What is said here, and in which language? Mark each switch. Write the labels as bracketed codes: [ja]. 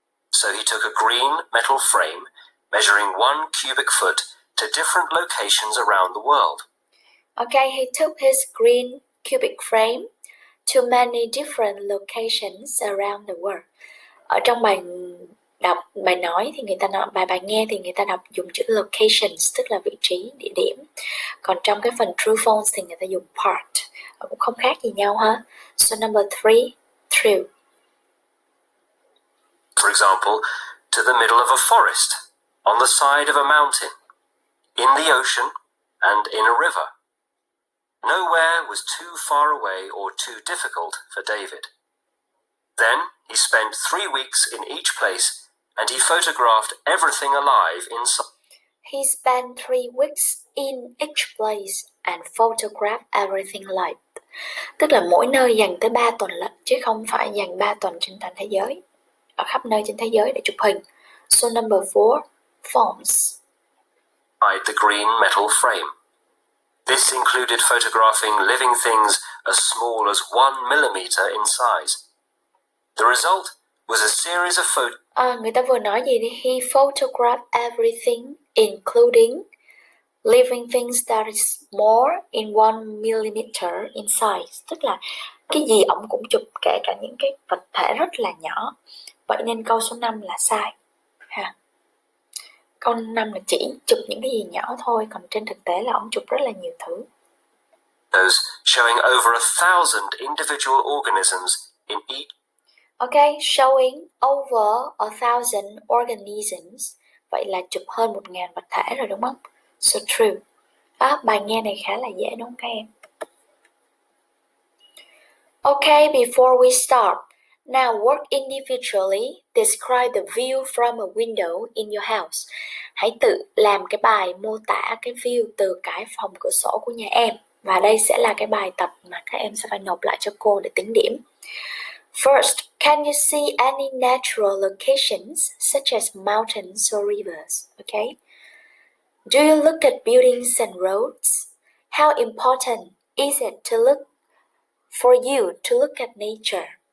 [en] So he took a green metal frame measuring 1 cubic foot to different locations around the world. Okay, he took his green cubic frame to many different locations around the world. [vi] Ở trong bài đọc, bài nói thì người ta nói, bài nghe thì người ta đọc dùng chữ locations, tức là vị trí, địa điểm. Còn trong cái phần true false thì người ta dùng part, cũng không khác gì nhau ha. [en] So number 3, true. For example, to the middle of a forest, on the side of a mountain, in the ocean, and in a river. Nowhere was too far away or too difficult for David. Then he spent 3 weeks in each place, and he photographed everything alive inside. He spent 3 weeks in each place and photographed everything alive. [vi] Tức là mỗi nơi dành tới 3 tuần lận, chứ không phải dành 3 tuần trên toàn thế giới, ở khắp nơi trên thế giới để chụp hình. [en] So number 4, false. The green metal frame. This included photographing living things as small as 1 millimeter in size. The result was a series of photos. [vi] Người ta vừa nói gì đi? [en] He photographed everything, including living things that is more in 1 millimeter in size. [vi] Tức là cái gì ổng cũng chụp, kể cả những cái vật thể rất là nhỏ. Vậy nên câu số 5 là sai. Câu 5 là chỉ chụp những cái gì nhỏ thôi, còn trên thực tế là ổng chụp rất là nhiều thứ. [en] Those showing over 1,000 individual organisms in each. Okay, showing over 1,000 organisms. [vi] Vậy là chụp hơn 1.000 vật thể rồi đúng không? [en] So true. [vi] Bài nghe này khá là dễ đúng không các em? [en] Okay, before we start, now work individually. Describe the view from a window in your house. [vi] Hãy tự làm cái bài mô tả cái view từ cái phòng cửa sổ của nhà em. Và đây sẽ là cái bài tập mà các em sẽ phải nộp lại cho cô để tính điểm. [en] First, can you see any natural locations such as mountains or rivers? Okay. Do you look at buildings and roads? How important is it to look for you to look at nature?